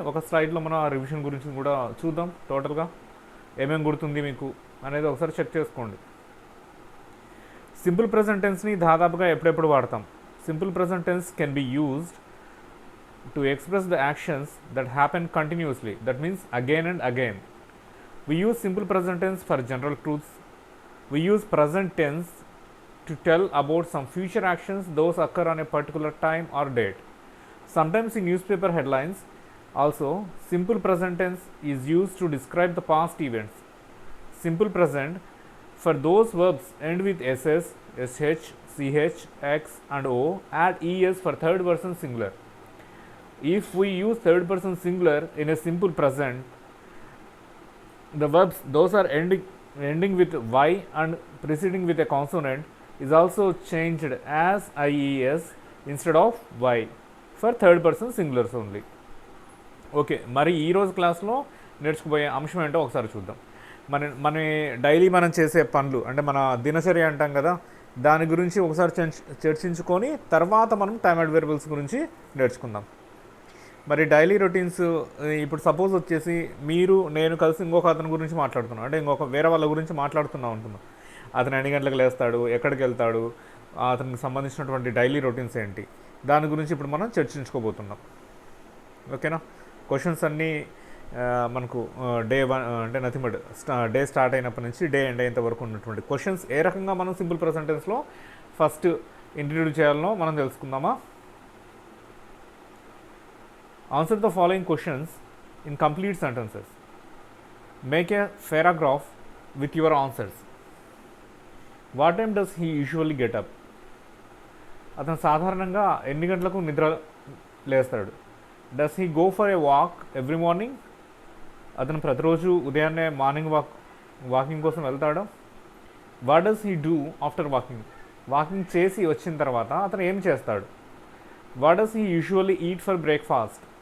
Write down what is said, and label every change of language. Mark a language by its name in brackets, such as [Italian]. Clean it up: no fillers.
[Telugu] ఒక స్లైడ్లో మనం ఆ రివిజన్ గురించి కూడా చూద్దాం. టోటల్గా ఏమేమి గుర్తుంది మీకు అనేది ఒకసారి చెక్ చేసుకోండి. [English] Simple present టెన్స్ని దాదాపుగా ఎప్పుడెప్పుడు వాడతాం? Simple present tense can be used to express the actions that happen continuously, that means again and again. We use simple present tense for general truths. We use present tense to tell about some future actions those occur on a particular time or date. Sometimes in newspaper headlines, also simple present tense is used to describe the past events. Simple present for those verbs end with ss, sh, ch, x and o add es for third person singular. If we use third person singular in a simple present, the verbs those are ending with y and preceding with a consonant is also changed as ies instead of y for third person singulars only. [Telugu] Okay, మరి ఈరోజు క్లాస్లో నేర్చుకుపోయే అంశం ఏంటో ఒకసారి చూద్దాం. మన daily మనం చేసే పనులు అంటే మన దినచర్య అంటాం కదా, దాని గురించి ఒకసారి చర్చించుకొని తర్వాత మనం టైమ్ అడ్వర్బియల్స్ గురించి నేర్చుకుందాం. మరి డైలీ రొటీన్స్ ఇప్పుడు సపోజ్ వచ్చేసి నేను కలిసి ఇంకొక అతని గురించి మాట్లాడుతున్నాను, అంటే ఇంకొక వేరే వాళ్ళ గురించి మాట్లాడుతున్నాం అంటున్నాం. అతను ఎన్ని గంటలకు లేస్తాడు, ఎక్కడికి వెళ్తాడు, అతనికి సంబంధించినటువంటి డైలీ రొటీన్స్ ఏంటి, దాని గురించి ఇప్పుడు మనం చర్చించుకోబోతున్నాం. ఓకేనా? క్వశ్చన్స్ అన్నీ మనకు డే 1 అంటే నథింగ్ బట్ డే స్టార్ట్ అయినప్పటి నుంచి డే ఎండ్ అయ్యేంత వరకు ఉన్నటువంటి క్వశ్చన్స్ ఏ రకంగా మనం సింపుల్ ప్రెజెంట్ టెన్స్లో ఫస్ట్ ఇంట్రడ్యూస్ చేయాలనో మనం తెలుసుకుందామా? [English] Answer the following questions in complete sentences. Make a paragraph with your answers. What time does he usually get up? [Telugu] అతను సాధారణంగా ఎన్ని గంటలకు నిద్ర లేస్తాడు? [English] Does he go for a walk every morning? [Telugu] అతను ప్రతిరోజు ఉదయాన్నే మార్నింగ్ వాకింగ్ కోసం వెళ్తాడా? [English] What does he do after walking? [Telugu] Walking చేసి వచ్చిన తర్వాత అతను ఏం చేస్తాడు? [English] What does he usually eat for breakfast?